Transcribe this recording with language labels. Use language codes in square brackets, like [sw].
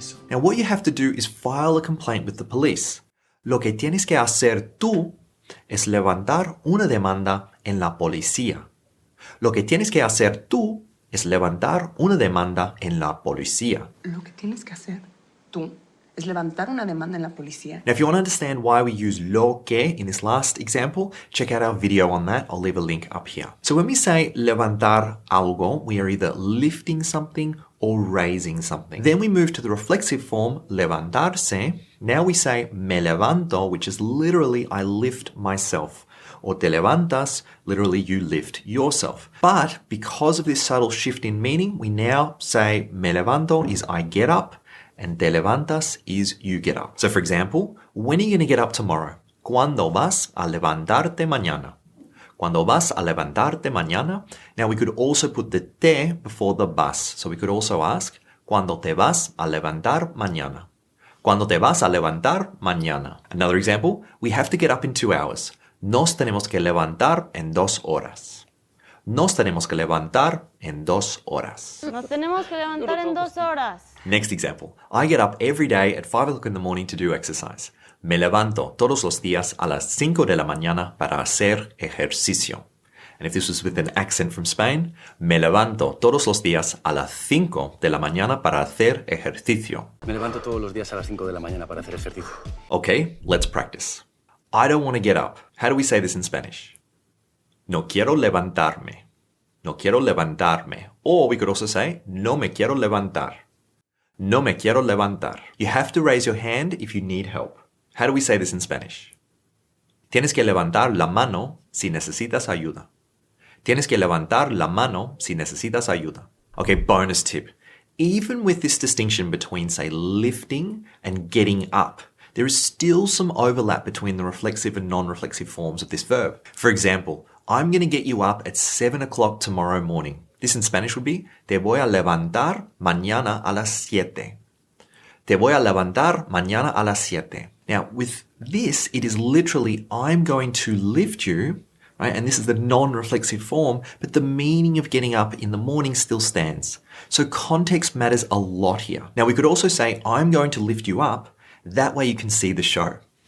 [en] Now, what you have to do is file a complaint with the police. [es] Lo que tienes que hacer tú es levantar una demanda en la policía. Lo que tienes que hacer tú es levantar una demanda en la policía. Lo que tienes que hacer tú es levantar una demanda en la policía. [en] Now, if you want to understand why we use lo que in this last example, check out our video on that. I'll leave a link up here. So when we say levantar algo, we are either lifting something or raising something. Then we move to the reflexive form, levantarse. Now we say me levanto, which is literally I lift myself. Or te levantas, literally you lift yourself. But because of this subtle shift in meaning, we now say me levanto is I get up, and te levantas is you get up. So for example, when are you going to get up tomorrow? [es] ¿Cuándo vas a levantarte mañana? Cuando vas a levantarte mañana. [en] Now we could also put the te before the vas. So we could also ask, [es] ¿Cuándo te vas a levantar mañana? ¿Cuándo te vas a levantar mañana? [en] Another example, we have to get up in 2 hours. [es] Nos tenemos que levantar en 2 horas. Nos tenemos que levantar en 2 horas. Nos tenemos que levantar en 2 horas. [en] Next example, I get up every day at 5 o'clock in the morning to do exercise. [es] Me levanto todos los días a las 5 de la mañana para hacer ejercicio. [en] And if this was with an accent from Spain, [es] me levanto todos los días a las 5 de la mañana para hacer ejercicio. Me levanto todos los días a las 5 de la mañana para hacer ejercicio. [en] Okay, let's practice. I don't want to get up. How do we say this in Spanish? [es] No quiero levantarme. No quiero levantarme. [en] Or we could also say, [es] no me quiero levantar. No me quiero levantar. [en] You have to raise your hand if you need help. How do we say this in Spanish? [es] Tienes que levantar la mano si necesitas ayuda. Tienes que levantar la mano si necesitas ayuda. [en] Okay, bonus tip. Even with this distinction between, say, lifting and getting up, there is still some overlap between the reflexive and non-reflexive forms of this verb. For example, I'm going to get you up at 7 o'clock tomorrow morning. This in Spanish would be, [es] te voy a levantar mañana a las 7. Te voy a levantar mañana a las 7. [en] Now, with this, it is literally, I'm going to lift you, right? And this is the non-reflexive form, but the meaning of getting up in the morning still stands. So context matters a lot here. Now, we could also say, I'm going to lift you up. That way you can see the show.